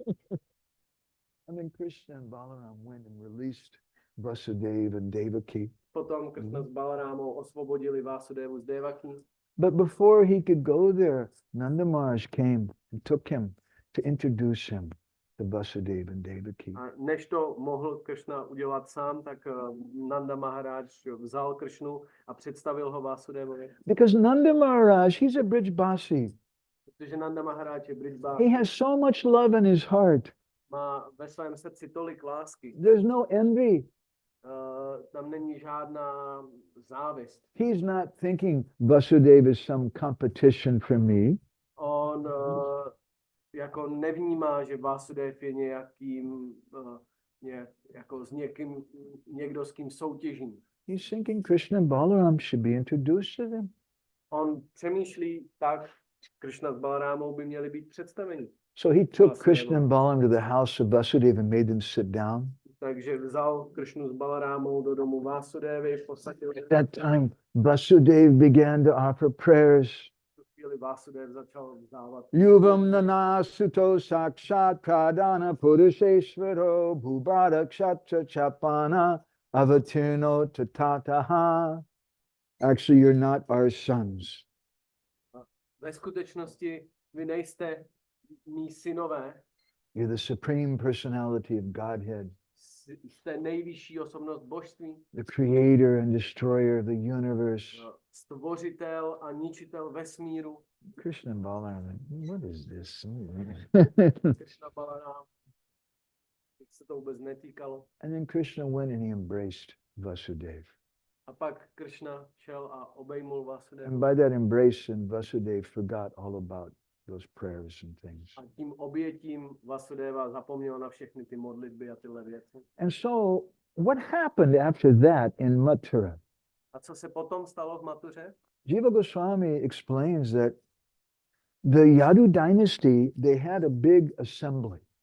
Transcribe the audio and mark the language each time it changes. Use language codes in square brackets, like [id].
[en] And then Krishna and Balaram went and released Vasudeva and Devaki. [cs] Potom Krishna s Balarámou osvobodili Vásudevu z Devaki. [en] But before he could go there, Nanda Maharaj came and took him to introduce him to Vasudeva and Devaki. [cs] A než to mohl Krishna udělat sám, tak Nanda Maharaj vzal Krishnu a představil ho Vásudevovi. [en] Because Nanda Maharaj, he's a Brijbasi. [cs] Protože Nanda Maharaj je Brijbasi. [en] He has so much love in his heart. [cs] Má ve svém srdci tolik lásky. [en] There's no envy. [cs] Tam není žádná závist. [en] He's not thinking Vasudeva is some competition for me. [cs] On jako nevnímá, že Vásudev je nějakým, jako s někým, někdo s kým soutěží. [en] He's thinking Krishna and Balaram should be introduced to them. [cs] On přemýšlí tak, Krishna s Balarámou by měli být představeni. [en] So he took Krishna and Balaram to the house of Vasudeva and made them sit down. [cs] Takže vzal Krishnu s Balarámou do domu Vásudevy, posadil. [en] At that time, Vasudev began to offer prayers. [cs] Vásudev začal vzdávat. [sa] Yuvam nana suto sakshat pradana purusheshvaro bhubara kshatra chapana avatirno tatataha. [en] Actually, you're not our sons. [cs] Ve skutečnosti vy nejste mí synové. [en] You're the supreme personality of Godhead. [cs] Jste nejvyšší osobnost božství. [en] The creator and destroyer of the universe. [cs] Stvořitel a ničitel vesmíru. [en] Krishna and Balaram, what is this? [cs] Krishna Balaram. Se to vůbec netýkalo. [en] And then Krishna went and he embraced Vasudeva. [cs] A pak Krishna šel a obejmul Vasudevu. [en] And by that embrace, and Vasudeva forgot all about those prayers and things. [cs] A tím obětím Vasudeva zapomněl na všechny ty modlitby a tyhle věci. [en] And so, what happened after that in Mathura? [cs] A co se potom stalo v Mathuře? [en] Jiva Goswami explains that the Yadu dynasty, they had a big assembly.